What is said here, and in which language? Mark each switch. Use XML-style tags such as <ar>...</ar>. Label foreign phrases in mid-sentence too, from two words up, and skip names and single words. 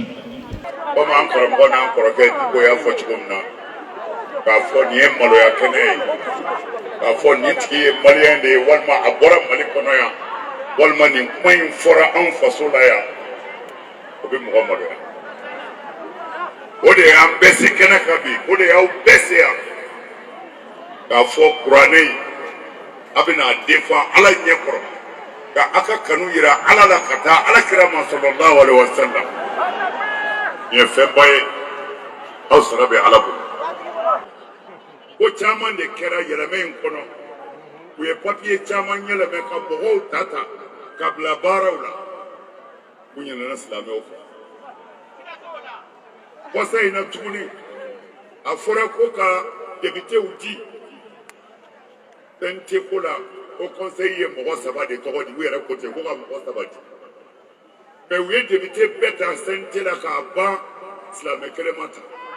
<bm>Komi an karamɔgɔ n'an kɔrɔkɛ Diko y'a fɔ cogo min na k'a fɔ nin ye maloya kɛnɛ ye k'a fɔ nin tigi ye maliyɛn de ye walima a bɔra Mali kɔnɔ yan walima nin kuma in fɔra anw faso la yan o bɛ mɔgɔ maloya o de y'an bɛɛ se kɛnɛ kan bi o de y'aw bɛɛ se yan k'a fɔ kuranɛ in a bɛna défend Ala ɲɛ kɔrɔ ka a ka kanu yira Ala la ka taa Alakira ma</bm> <ar>صلى الله عليه وسلم</ar> <bm>nin ye fɛnba ye aw sara bɛ Ala bolo. Ko caman de kɛra yɛlɛmɛ in kɔnɔ u ye papiye caman yɛlɛmɛ ka mɔgɔw ta ka bila baaraw la u ɲinɛna silamɛw fɛ kɔsa in na tuguni a fɔra ko ka debitew di fɛn tɛ ko la ko conseil ye mɔgɔ 3 de tɔgɔ di u yɛrɛ ko ten ko ka mɔgɔ 3 di mais u ye debite bɛɛ ta CNT la k'a ban silamɛ kelen ma ta.</bm>